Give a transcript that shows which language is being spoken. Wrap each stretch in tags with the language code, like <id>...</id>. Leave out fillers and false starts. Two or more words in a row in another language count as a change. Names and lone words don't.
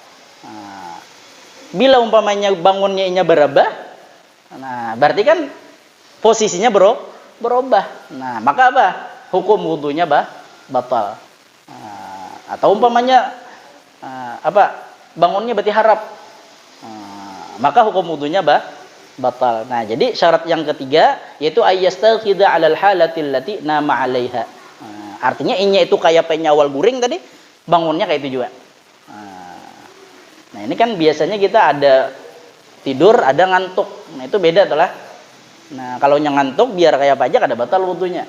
<bjn>Bila umpamanya bangunnya inya berubah, nah berarti kan posisinya berubah.</bjn> <id>Nah, maka apa? Hukum wudunya batal. Atau umpamanya bangunnya berarti harap. Maka hukum wudunya batal. Nah, jadi syarat yang ketiga yaitu</id> <ar>ayyastaqidha 'alal halatil lati nama 'alaiha.</ar> <bjn>Artinya inya itu kayak penyawal guring tadi, bangunnya kayak itu juga.</bjn> <id>Nah, ini kan biasanya kita ada tidur, ada ngantuk. Nah, itu beda tuh lah.</id> <bjn>Nah, kalau nya ngantuk biar kayak apa aja kada batal wudunya.</bjn>